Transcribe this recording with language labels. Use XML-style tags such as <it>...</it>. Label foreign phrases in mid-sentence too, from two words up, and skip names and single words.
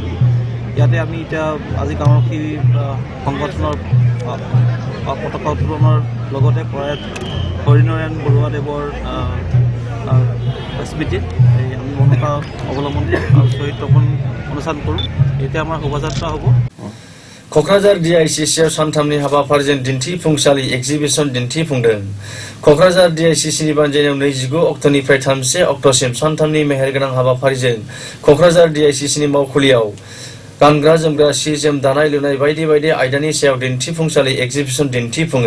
<as>ইয়াতে আমি এতিয়া আজি গাঁৱৰখি সংগঠনৰ পতাকা উত্তোলনৰ লগতে প্ৰয়াত হৰিনাৰায়ণ বৰুৱাদেৱৰ স্মৃতিত আমি ভূমিকা অৱলম্বন আৰু শ্বহীদ তৰ্পণ অনুষ্ঠান কৰোঁ। এতিয়া আমাৰ শোভাযাত্ৰা হ'ব।</as> <brx>क'क्राझार DICCआव सानथामनि हाबाफारिजों दिन्थिफुंसालि एक्जिबिसन दिन्थिफुंदों। क'क्राझार DICCनि बानजायनायाव 29 अक्ट'निफ्राय 31 अक्ट'सिम सानथामनि मेहेरगोनां हाबाफारिजों क'क्राझार DICCनि मावखुलियाव गानग्रा जोमग्रा सि जोम दानाय लुनाय बायदि बायदि आयदानि सायाव दिन्थिफुंसालि एग्जिबिसन दिन्थिफुङो।</brx>